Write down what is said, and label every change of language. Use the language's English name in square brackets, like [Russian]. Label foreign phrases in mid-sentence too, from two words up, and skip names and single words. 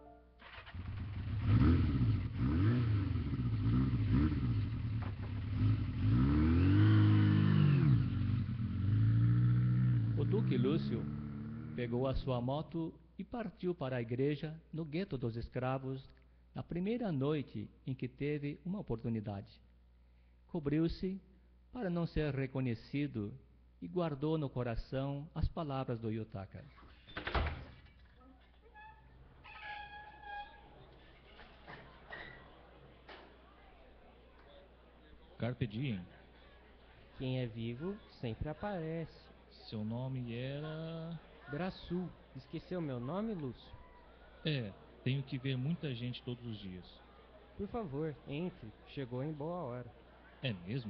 [Portuguese] O Duque Lúcio pegou a sua moto e partiu para a igreja no Gueto dos Escravos na primeira noite em que teve uma oportunidade. Cobriu-se para não ser reconhecido e guardou no coração as palavras do Yutaka. [Latin] Carpe diem. [Portuguese] Quem é vivo sempre aparece. Seu nome era... Braçu. Esqueceu meu nome, Lúcio? É, Tenho que ver muita gente todos os dias. Por favor, entre. Chegou em boa hora. É mesmo?